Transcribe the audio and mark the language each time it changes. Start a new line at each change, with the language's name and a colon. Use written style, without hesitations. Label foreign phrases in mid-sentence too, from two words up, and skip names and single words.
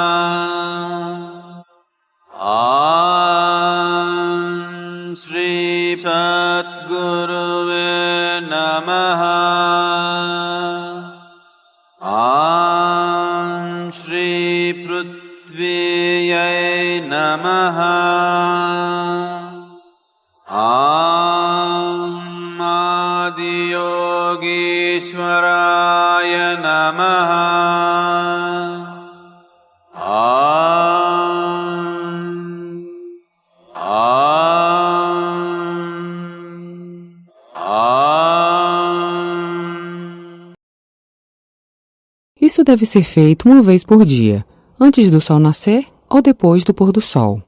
Sanskrit: ॐ श्री सद्गुरवे नमः ॐ श्री पृथिव्यै नमः ॐ आदियोगीश्वराय नमः
Portuguese: Isso deve ser feito uma vez por dia, antes do sol nascer ou depois do pôr do sol.